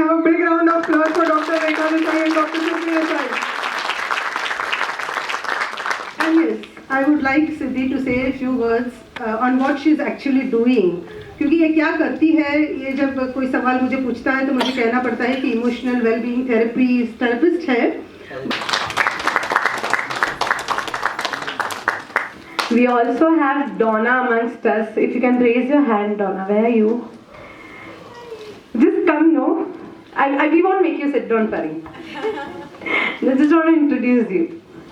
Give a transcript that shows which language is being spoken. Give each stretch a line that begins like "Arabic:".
English: have a big round of applause for Dr. Rekha Desai and Dr. Supriya Desai? And yes, I would like Siddhi to say a few words on what she is actually doing.
Hindi: क्योंकि ये क्या करती है, ये जब कोई सवाल मुझे पूछता है तो मुझे कहना पड़ता है कि इमोशनल वेलबीइंग थेरेपिस्ट है.
English: We also have Donna amongst us. If you can raise your hand, Donna, where are you? Just come, no? We won't make you sit, don't worry. I just want to introduce you.